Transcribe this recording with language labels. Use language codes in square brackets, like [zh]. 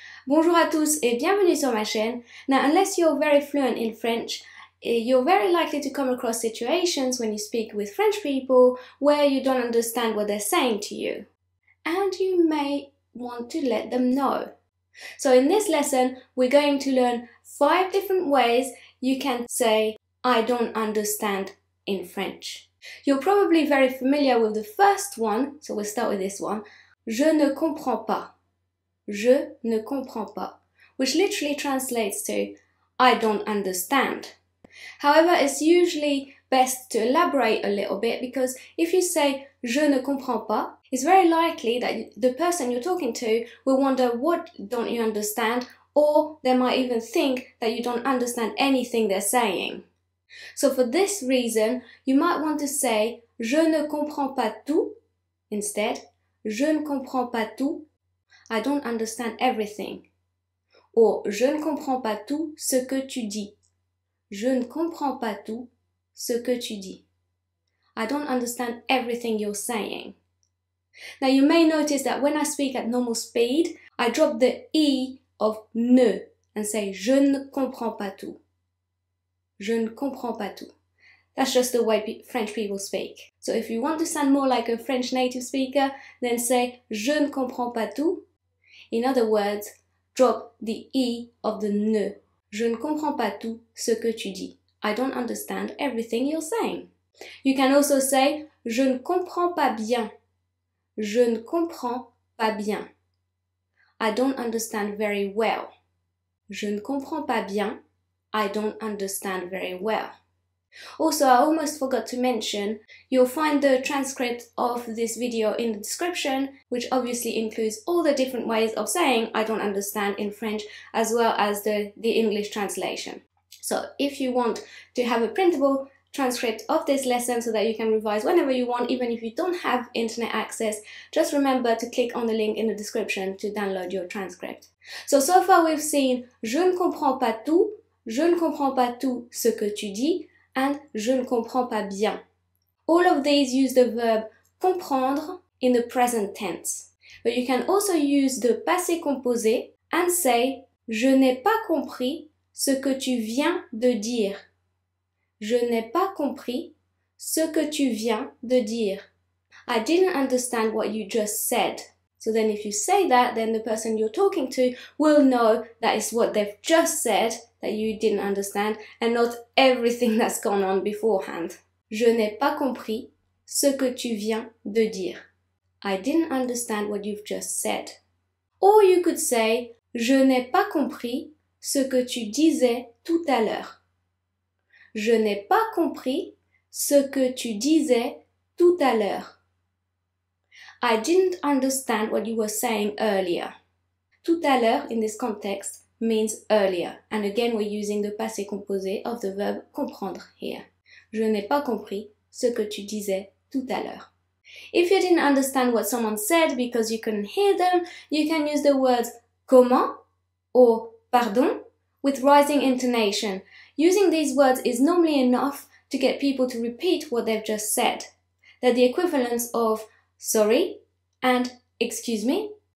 [fr] Bonjour à tous et bienvenue sur ma chaîne. [en] Now, unless you're very fluent in French, you're very likely to come across situations when you speak with French people where you don't understand what they're saying to you. And you may want to let them know. So in this lesson, we're going to learn 5 different ways you can say, I don't understand in French. You're probably very familiar with the first one, so we'll start with this one. [fr] Je ne comprends pas. Je ne comprends pas, [en] which literally translates to I don't understand. However, it's usually best to elaborate a little bit because if you say [fr] je ne comprends pas, [en] it's very likely that the person you're talking to will wonder what don't you understand, or they might even think that you don't understand anything they're saying. So for this reason, you might want to say [fr] je ne comprends pas tout [en] instead. [fr] Je ne comprends pas tout. [en] I don't understand everything. [fr] Or, je ne comprends pas tout ce que tu dis. Je ne comprends pas tout ce que tu dis. [en] I don't understand everything you're saying. Now, you may notice that when I speak at normal speed, I drop the E of ne and say [fr] je ne comprends pas tout. Je ne comprends pas tout. [en] That's just the way French people speak. So if you want to sound more like a French native speaker, then say [fr] je ne comprends pas tout. [en] In other words, drop the E of the ne. [fr] Je ne comprends pas tout ce que tu dis. [en] I don't understand everything you're saying. You can also say [fr] je ne comprends pas bien. Je ne comprends pas bien. [en] I don't understand very well. [fr] Je ne comprends pas bien. [en] I don't understand very well. Also, I almost forgot to mention, you'll find the transcript of this video in the description, which obviously includes all the different ways of saying I don't understand in French, as well as the English translation. So if you want to have a printable transcript of this lesson so that you can revise whenever you want, even if you don't have internet access, just remember to click on the link in the description to download your transcript. So far we've seen [fr] je ne comprends pas tout, je ne comprends pas tout ce que tu dis, and je ne comprends pas bien. [en] All of these use the verb comprendre in the present tense. But you can also use the passé composé and say [fr] je n'ai pas compris ce que tu viens de dire. Je n'ai pas compris ce que tu viens de dire. [en] I didn't understand what you just said. So then if you say that, then the person you're talking to will know that it's what they've just said that you didn't understand and not everything that's gone on beforehand. [fr] Je n'ai pas compris ce que tu viens de dire. [en] I didn't understand what you've just said. Or you could say, [fr] je n'ai pas compris ce que tu disais tout à l'heure. Je n'ai pas compris ce que tu disais tout à l'heure. [en] I didn't understand what you were saying earlier. [fr] Tout à l'heure [en] in this context means earlier, and again we're using the passé composé of the verb comprendre here. [fr] Je n'ai pas compris ce que tu disais tout à l'heure. [en] If you didn't understand what someone said because you couldn't hear them, you can use the words comment or pardon with rising intonation. Using these words is normally enough to get people to repeat what they've just said. They're the equivalents of sorry and excuse me.